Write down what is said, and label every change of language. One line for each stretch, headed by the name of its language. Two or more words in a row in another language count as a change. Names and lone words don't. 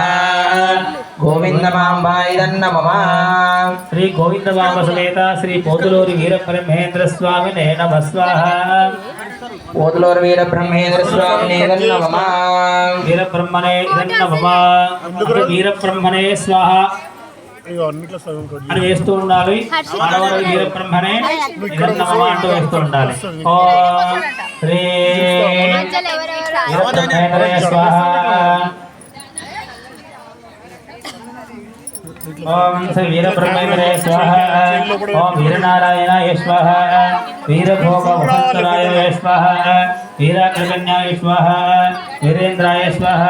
Sanskrit: गोविंद मांबाय नमः। श्री गोविंद मांब समेत श्री पोतलूरु वीर ब्रह्मेंद्र स्वामिने नमः स्वाहा। पोतलूरु वीर ब्रह्मेंद्र स्वामिने नमः। वीर ब्रह्मणे नमः। वीर ब्रह्मणे स्वाहा
Telugu: అని వేస్తూ ఉండాలి। ఆడవారు
Sanskrit: వీర బ్రహ్మనే నమః
Telugu: అంటూ వేస్తూ ఉండాలి।
Sanskrit: ఓం శ్రీ వీర బ్రహ్మేంద్రాయ స్వాహా। ओम श्री वीर ब्रह्मेंद्राय स्वाहा। ओम वीरनारायणाय स्वाहा। वीरभोग वसंतराय स्वाहा। वीराग्रगण्याय स्वाहा। वीरेन्द्राय स्वाहा।